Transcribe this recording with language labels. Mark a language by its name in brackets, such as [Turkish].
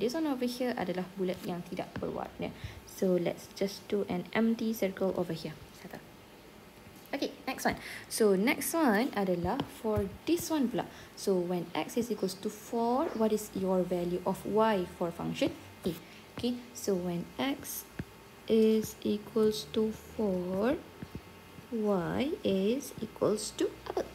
[English] This one over here [Malay] adalah bulat yang tidak berwarna. [English] So, let's just do an empty circle over here. [Malay] Satu. [English] Okay, next one. So, next one [Malay] adalah [English] for this one [Malay] pula. [English] So, when x is equals to 4, what is your value of y for function A? Okay, so when x is equals to 4, y is equals to [Malay] apa?